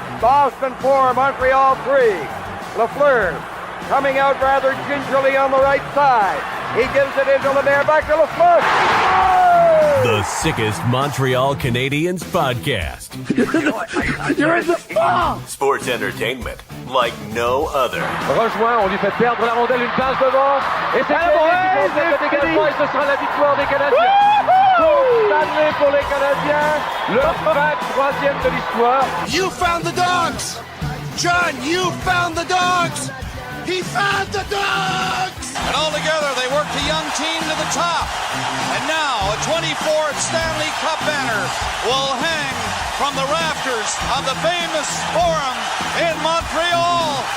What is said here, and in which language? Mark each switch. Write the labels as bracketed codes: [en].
[en] Boston 4, Montreal 3. Lafleur coming out rather gingerly on the right side. He gives it into Lemaire, back to Lafleur. The sickest Montreal Canadiens podcast. You're in the ball! Sports entertainment like no other. [fr] Rejoint, on lui fait perdre la rondelle, une passe devant. Et c'est le dégagement, et ce sera la victoire des Canadiens. Coupe Stanley pour les Canadiens, le 23e de l'histoire. [en] You found the dogs! John, you found the dogs! He found the Ducks! And all together, they worked a young team to the top. And now, a 24th Stanley Cup banner will hang from the rafters of the famous Forum in Montreal.